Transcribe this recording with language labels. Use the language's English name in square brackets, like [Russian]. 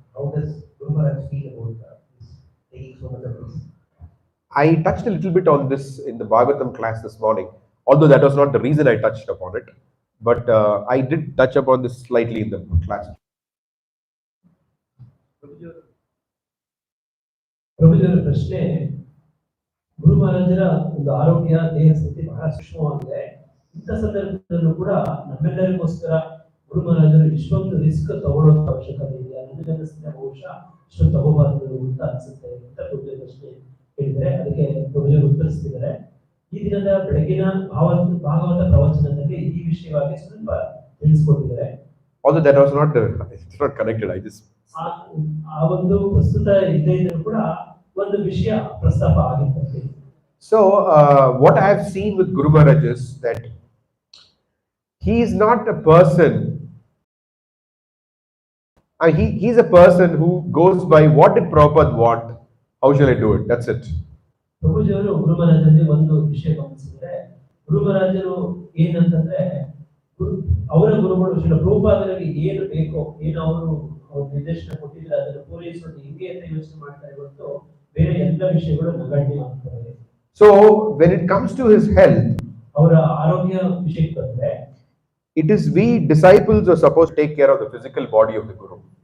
[English] How does Guru Maharaj feel about this, taking so much of this? I touched a little bit on this in the Bhagavatam class this morning, although that was not the reason I touched upon it. But I did touch upon this slightly in the class. [Kannada] ಪ್ರಭುಜರ ಪ್ರಶ್ನೆ, ಗುರು ಮಹಾರಾಜರ ಒಂದು ಆರೋಗ್ಯ ದೇಹ ಸ್ಥಿತಿ ಬಹಳ ಸೂಕ್ಷ್ಮವಾಗಿದೆ. ಇಂಥ ಸಂದರ್ಭದಲ್ಲೂ ಕೂಡ ನಮ್ಮೆಲ್ಲರಿಗೋಸ್ಕರ ಗುರು ಮಹಾರಾಜರು ಇಷ್ಟೊಂದು ರಿಸ್ಕ್ ತಗೊಳ್ಳೋದು ಅವಶ್ಯಕತೆ ಇದೆಯಾ? ನನಗನ್ನಿಸಿದ್ರೆ ಬಹುಶಃ ಇಷ್ಟೊಂದು ತಗೋಬಾರದು ಅಂತ ಅನ್ಸುತ್ತೆ ಅಂತ ಪ್ರಭುಜರ ಪ್ರಶ್ನೆ ಹೇಳಿದರೆ, ಅದಕ್ಕೆ ಪ್ರಭುಜರು ಉತ್ತರಿಸ್ತಿದ್ದಾರೆ. ಈ ದಿನದ ಬೆಳಗಿನ ಭಾಗವತ ಪ್ರವಚನದಲ್ಲಿ ಈ ವಿಷಯವಾಗಿ ಸ್ವಲ್ಪ ತಿಳಿಸ್ಕೊಟ್ಟಿದ್ದಾರೆ. [English] Although that was not it's not connected, I just [Kannada] ಆ ಒಂದು ಪ್ರಸ್ತುತ ಇದ್ದೇ ಇದ್ರೂ ಕೂಡ ಒಂದು ವಿಷಯ ಪ್ರಸ್ತಾಪ ಆಗಿರ್ತದೆ. [English] So what I have seen with Guru Maharaj is that he is not a person. He's a person who goes by what did Prabhupada want, how shall I do it, that's it. [Kannada] ಪ್ರಭುಜಿಯವರು ಗುರು ಮಹಾರಾಜರಲ್ಲಿ ಒಂದು ವಿಷಯ ಗಮನಿಸಿದ್ರೆ, ಗುರು ಮಹಾರಾಜರು ಏನಂತಂದ್ರೆ ಅವರ ಗುರುಗಳು ಶ್ರೀಲ ಪ್ರಭುಪಾದರಿಗೆ ಏನು ಬೇಕೋ, ಏನು ಅವರು ನಿರ್ದೇಶನ ಕೊಟ್ಟಿದ್ರೆ ಅದನ್ನು ಪೂರೈಸೋದು ಹಿಂಗೆ ಅಂತ ಯೋಚನೆ ಮಾಡ್ತಾರೆ ಹೊರತು ಬೇರೆ ಎಲ್ಲ ವಿಷಯಗಳು ನಗಣ್ಯ ಆಗ್ತವೆ. [English] So when it comes to his health, [Kannada] ಅವರ ಆರೋಗ್ಯ ವಿಷಯಕ್ಕೆ ಬಂದ್ರೆ, [English] it is we disciples are supposed to take care of the physical body of the Guru.